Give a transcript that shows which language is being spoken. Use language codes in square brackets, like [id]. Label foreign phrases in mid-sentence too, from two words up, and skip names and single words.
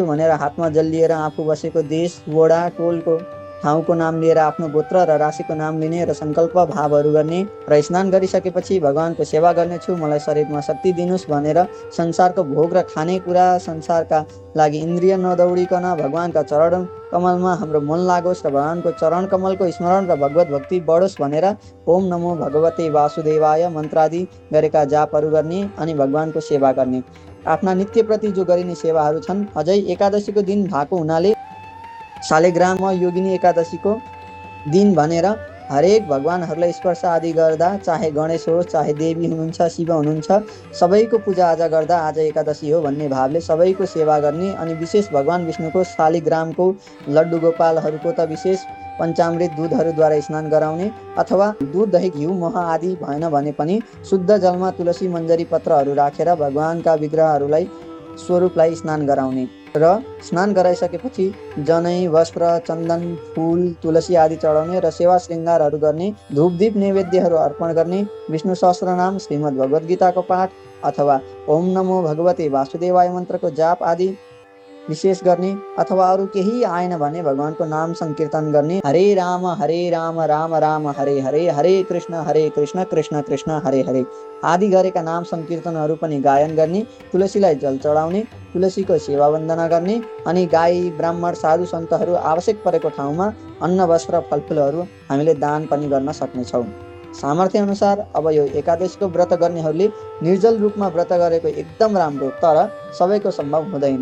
[ne] भनेर हातमा जल लिएर आफू बसेको देश, वडा, टोलको ठाउँको नाम लिएर आफ्नो गोत्र र राशिको नाम लिने र सङ्कल्प भावहरू गर्ने र स्नान गरिसकेपछि भगवानको सेवा गर्नेछु, मलाई शरीरमा शक्ति दिनुहोस् भनेर संसारको भोग र खानेकुरा संसारका लागि इन्द्रिय नदौडिकन भगवानका चरण कमलमा हाम्रो मन लागोस् र भगवानको चरण कमलको स्मरण र भगवत भक्ति बढोस् भनेर [sa] ओम नमो भगवते वासुदेवाय [ne] मन्त्रादि गरेका जापहरू गर्ने अनि भगवानको सेवा गर्ने। आफ्ना नित्यप्रति जो गरिने सेवाहरू छन्, अझै एकादशीको दिन भएको हुनाले शालिग्राममा योगिनी एकादशीको दिन भनेर हरेक भगवानहरूलाई स्पर्श आदि गर्दा, चाहे गणेश होस्, चाहे देवी हुनुहुन्छ, शिव हुनुहुन्छ, सबैको पूजाआजा गर्दा आज एकादशी हो भन्ने भावले सबैको सेवा गर्ने अनि विशेष भगवान विष्णुको शालिग्रामको लड्डु गोपालहरूको त विशेष पञ्चामृत दुधहरूद्वारा स्नान गराउने, अथवा दुध, दही, घिउ, मह आदि भएन भने पनि शुद्ध जलमा तुलसी मञ्जरी पत्रहरू राखेर भगवानका विग्रहहरूलाई स्वरूपलाई स्नान गराउने र स्नान गराइसकेपछि जनै, वस्त्र, चन्दन, फूल, तुलसी आदि चढाउने र सेवा श्रृङ्गारहरू गर्ने, धूपदीप नैवेद्यहरू अर्पण गर्ने, विष्णु सहस्रनाम, श्रीमद् भगवद् गीताको पाठ अथवा [sa] ओम नमो भगवते वासुदेवाय [ne] मन्त्रको जाप आदि विशेष गर्ने, अथवा अरू केही आएन भने भगवानको नाम संकीर्तन गर्ने। हरे राम राम राम हरे हरे, हरे कृष्ण कृष्ण कृष्ण हरे हरे आदि गरेका नाम संकीर्तनहरू पनि गायन गर्ने, तुलसीलाई जल चढाउने, तुलसीको सेवा वन्दना गर्ने अनि गाई, ब्राह्मण, साधु सन्तहरू आवश्यक परेको ठाउँमा अन्न, वस्त्र, फलफुलहरू हामीले दान पनि गर्न सक्नेछौँ। सामर्थ्य अनुसार अब यो एकादशीको व्रत गर्नेहरूले निर्जल रूपमा व्रत गरेको एकदम राम्रो, तर सबैको सम्भव हुँदैन।